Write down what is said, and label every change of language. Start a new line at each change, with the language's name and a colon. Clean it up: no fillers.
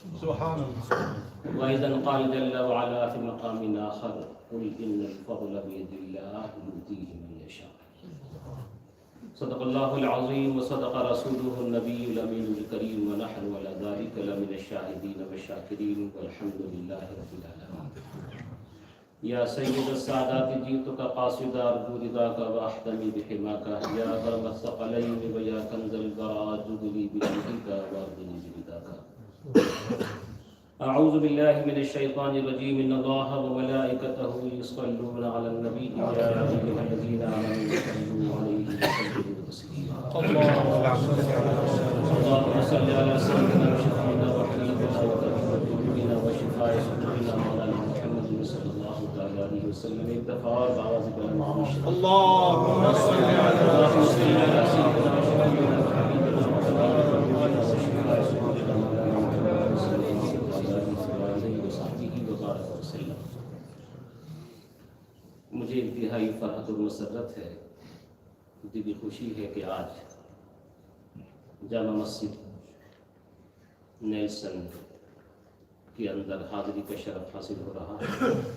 Arabic: سبحان الله. وأيضا قال جل وعلا في مقام آخر قل إن الفضل بيد الله يؤتيه من يشاء. صدق الله العظيم وصدق رسوله النبي الأمين الكريم ونحن على ذلك لمن الشاهدين والشاكرين والحمد لله رب العالمين. یا سید السادات جئتک قاصدا ارجو رضاک واحتمی بحماک یا برم الثقلین و یا کنز البراء جدلی بجودک واردنی برضاک. أعوذ بالله من الشيطان الرجيم إن الله وملائكته يصلون على النبي يا أيها الذين آمنوا صلوا عليه وسلموا تسليما اللهم صل على سيدنا وشفيعنا وحبيبنا وقريبنا وشفاء صدورنا مولانا محمد صلى الله عليه وسلم اكتفى بعوض بالمعاش اللهم صل على سيدنا وشفيعنا وحبيبنا وقريبنا وشفاء صدورنا مولانا محمد صلى الله عليه وسلم.
Urdu: مجھے انتہائی فرحت و مسرت ہے، دلی خوشی ہے کہ آج جامع مسجد نیلسن کے اندر حاضری کا شرف حاصل ہو رہا ہے.